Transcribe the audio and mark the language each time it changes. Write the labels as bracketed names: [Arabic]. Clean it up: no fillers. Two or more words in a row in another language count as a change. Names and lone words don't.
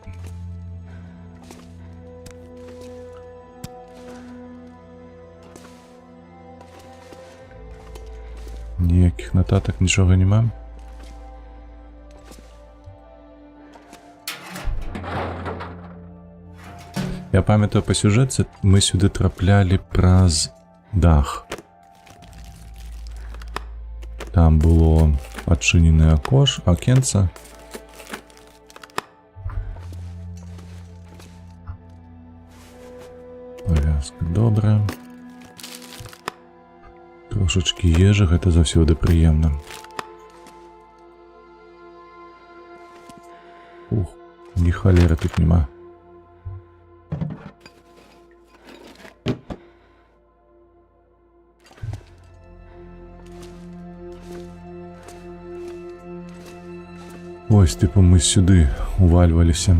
[Ukrainian] Ніяких нотаток, нічого нема. Я пам'ятаю по сюжетці, ми сюди траплялі праз дах. Там було адчинене окенце. Пов'язка добра. [Belarusian] Трошечки ежи, гэта заўсёды прыемна. Ух, ні халеры тут нема. [Ukrainian] Ось, типу, [Belarusian] мы сюды увальваліся.